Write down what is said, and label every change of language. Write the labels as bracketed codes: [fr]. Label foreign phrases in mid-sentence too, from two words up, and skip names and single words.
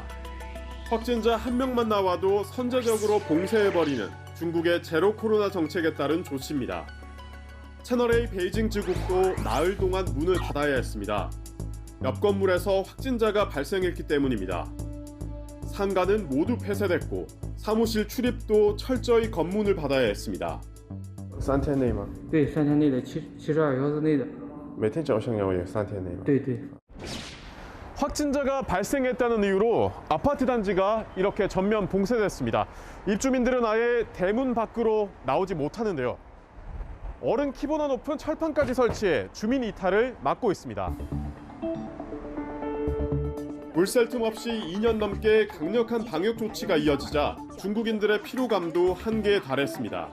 [ko] 확진자 1명만 나와도 선제적으로 봉쇄해버리는 중국의 제로 코로나 정책에 따른 조치입니다. 채널A 베이징 지국도 나흘 동안 문을 닫아야 했습니다. 옆 건물에서 확진자가 발생했기 때문입니다. 상가는 모두 폐쇄됐고 사무실 출입도 철저히 검문을 받아야 했습니다. [zh] 3 天内吗？对，3天内的72小时内的。每天早上要有3天内吗？对对。 [ko] 확진자가 발생했다는 이유로 아파트 단지가 이렇게 전면 봉쇄됐습니다. 입주민들은 아예 대문 밖으로 나오지 못하는데요. 어른 키보나 높은 철판까지 설치해 주민 이탈을 막고 있습니다. 물샐 틈 없이 2년 넘게 강력한 방역 조치가 이어지자 중국인들의 피로감도 한계에 달했습니다.